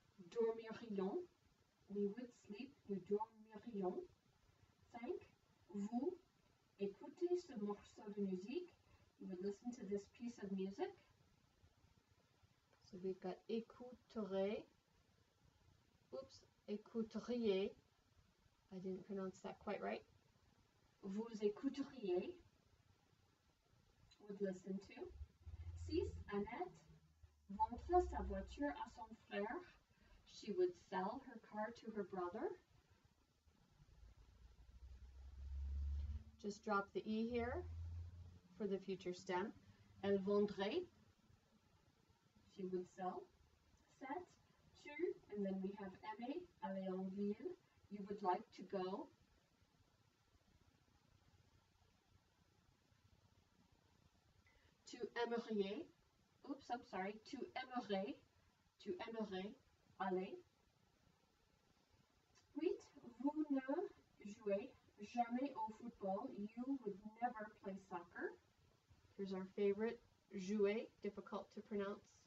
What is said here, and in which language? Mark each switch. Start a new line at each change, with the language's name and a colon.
French: Dormirions.
English: We would sleep.
French: Nous dormirions. 5. Vous écoutez ce morceau de musique.
English: You would listen to this piece of music. So we've got écouterait. Oops. Écouteriez. I didn't pronounce that quite right.
French: Vous écouteriez,
English: would listen to. 6.
French: Annette vendra sa voiture à son frère.
English: She would sell her car to her brother. Just drop the E here for the future stem.
French: Elle vendrait.
English: She would sell. 7. Tu, and then we have aimer,
French: aller en ville.
English: You would like to go.
French: Tu aimerais.
English: Oops, I'm sorry.
French: Tu aimerais. Tu aimerais aller. 8. Vous ne jouez jamais au football.
English: You would never play soccer. Here's our favorite. Jouer, difficult to pronounce.